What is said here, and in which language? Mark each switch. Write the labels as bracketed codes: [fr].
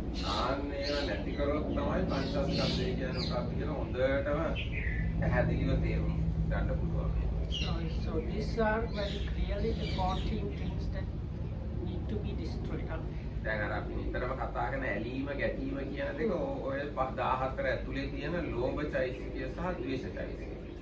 [si] ආන්න ඒවා නැති කරොත් තමයි පංචස්කන්ධය කියන්නේ මොකක්ද කියලා හොඳටම පැහැදිලිව තේරුම් ගන්න පුළුවන්. [en] So these are very clearly the 14 things that need to be destroyed. [si] දැන් අර අපි නිතරම කතා කරන ඇලීම ගැටීම කියන දෙක ඔය 14 ඇතුලේ තියෙන ලෝභ චෛතසිකය සහ ද්වේෂ චෛතසිකය.